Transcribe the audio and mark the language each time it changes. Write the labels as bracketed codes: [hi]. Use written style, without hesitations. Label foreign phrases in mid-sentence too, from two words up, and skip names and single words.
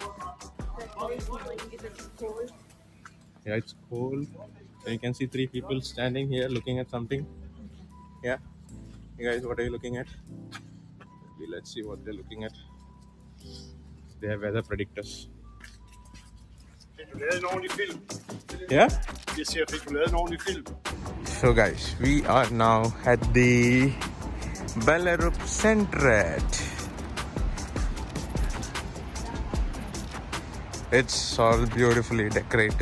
[en] Yeah, it's cold. So you can see 3 people standing here looking at something. Yeah. You guys, what are you looking at? Maybe let's see what they're looking at. They have weather predictors. [da] Fik du lavet en ordentlig film? [en] Yeah? [da] Jeg siger, fik du lavet en ordentlig film? [en] So guys, we are now at the Ballerup Centret. It's all beautifully decorated.